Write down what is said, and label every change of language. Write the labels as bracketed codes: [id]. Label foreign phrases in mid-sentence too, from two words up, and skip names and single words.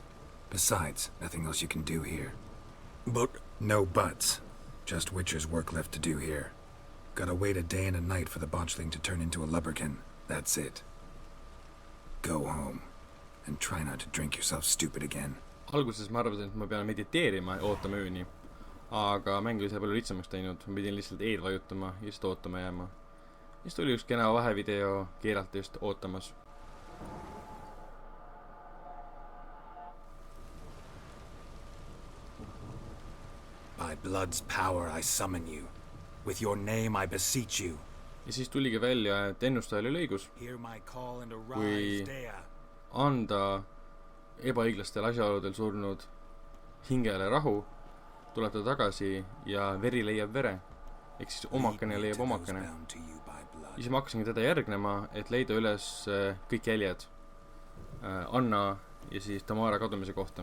[en] Besides, nothing else you can do here. But... No buts. Just Witcher's work left to do here. Gotta wait a day and a night for the botchling to turn into a lubberkin. That's it. Go home. And try not to drink yourself stupid again. [et] Alguses ma arvasin, et ma pean mediteerima ja ootama ööni. Aga mäng oli see palju lihtsamaks teinud. Ma pidin lihtsalt eed vajutama ja just ootama jääma. Siis tuli üks kena vahevideo Geraltist ootamas. [en] By blood's power I summon you. With your name I beseech you. [et] Ja siis tuligi välja, et ennustajal oli õigus. Kui anda ebaõiglastel asjaoludel surnud hingele rahu, tuleb ta tagasi ja veri leiab vere. Ehk siis omakene leiab omakene. Ja siis ma hakkasin teda järgnema, et leida üles kõik jäljed Anna ja siis Tamara kadumise kohta.